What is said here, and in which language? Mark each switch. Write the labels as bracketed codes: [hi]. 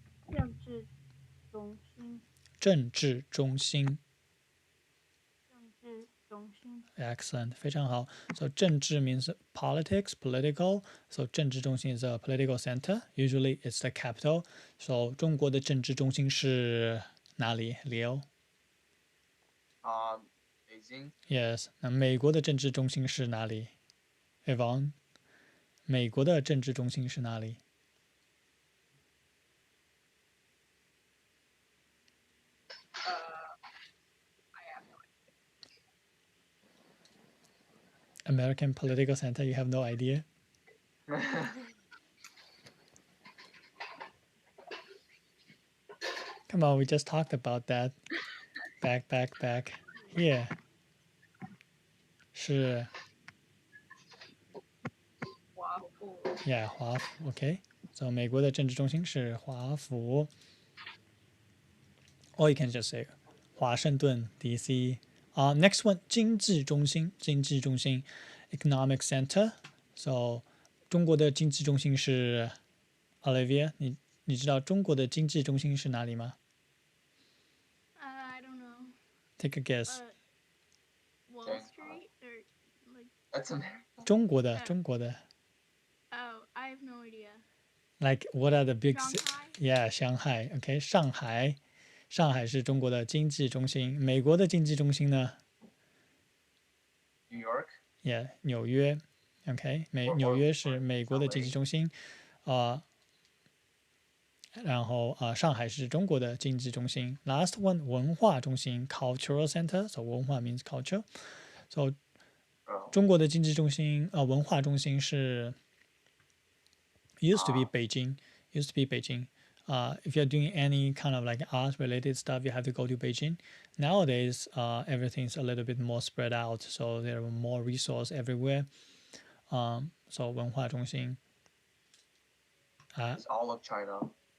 [zh] 政治中心。政治中心. 政治中心。 [en] Excellent. [zh] 非常好. [en] So 政治 means politics, political. So 政治中心 is a political center. Usually it's the capital. [zh] So 中国的政治中心是哪里 Leo? [en] Beijing. Yes. [zh] 那美国的政治中心是哪里 Yvonne? 美国的政治中心是哪里 [en] American political center, you have no idea? Come on, we just talked about that. Back. Here. 是 [zh] 华府。 [en] Yeah, 华府 OK. [zh] So 美国的政治中心是华府 [en] Or you can just say [zh] 华盛顿 DC. [en] Next one, 经济中心 Economic Center. [zh] So 中国的经济中心是 Olivia, 你知道中国的经济中心是哪里吗 [en] I don't know. Take a guess. Wall Street or like. That's a. [zh] 中国的 [en] Oh, I have no idea. Like what are the big Shanghai? Yeah, Shanghai. [zh] OK, 上海是中国的经济中心。美国的经济中心呢 [en] New York. [zh] Yeah, 纽约 OK, 纽约是美国的经济中心。然后上海是中国的经济中心。 [en] Last one, 文化中心 Cultural Center. So 文化 means culture. [zh] So 中国的经济中心文化中心是 [en] used to be Beijing. if you're doing any kind of like art related stuff, you have to go to Beijing. Nowadays, everything's a little bit more spread out, so there are more resources everywhere. [zh] So 文化中心, [en] It's all of China.